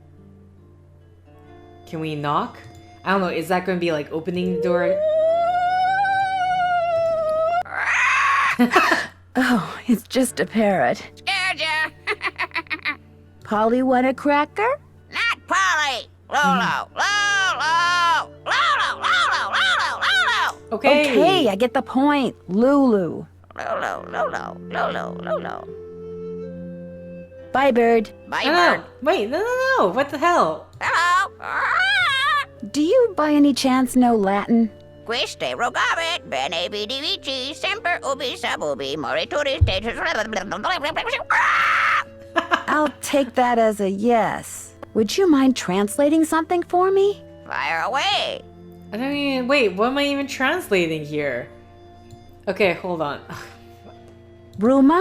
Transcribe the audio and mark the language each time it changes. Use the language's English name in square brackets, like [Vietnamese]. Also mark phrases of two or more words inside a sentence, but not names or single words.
[English] Can we knock? I don't know, is that going to be like opening the door? Oh, it's just a parrot. Scared ya? Polly want a cracker? Not Polly! Lolo! Lolo! Lolo! Lolo! Lolo! Lolo! Okay. Okay, I get the point. Lulu. Lolo! Lolo! Lolo! Lolo! Bye, bird. Bye, No. bird! Wait, no. What the hell? Hello! Do you by any chance know Latin? [Latin] Quiste rogabit, bene vidi vici, semper ubi sub ubi, morituris status... [English] I'll take that as a yes. Would you mind translating something for me? Fire away! I mean, wait, what am I even translating here? Okay, hold on. Bruma?